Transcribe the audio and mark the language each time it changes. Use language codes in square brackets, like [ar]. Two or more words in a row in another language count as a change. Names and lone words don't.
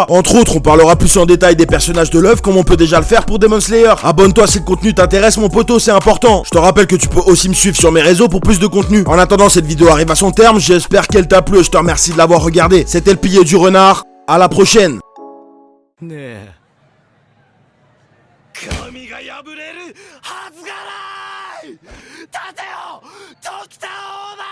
[fr] Entre autres, on parlera plus en détail des personnages de l'œuvre, comme on peut déjà le faire pour Demon Slayer. Abonne-toi si le contenu t'intéresse, mon poteau, c'est important. Je te rappelle que tu peux aussi me suivre sur mes réseaux pour plus de contenu. En attendant, cette vidéo arrive à son terme, j'espère qu'elle t'a plu et je te remercie de l'avoir regardé. C'était le pilier du renard, à la prochaine. [ja] ねえ神が破れるはずがない立てよ時田を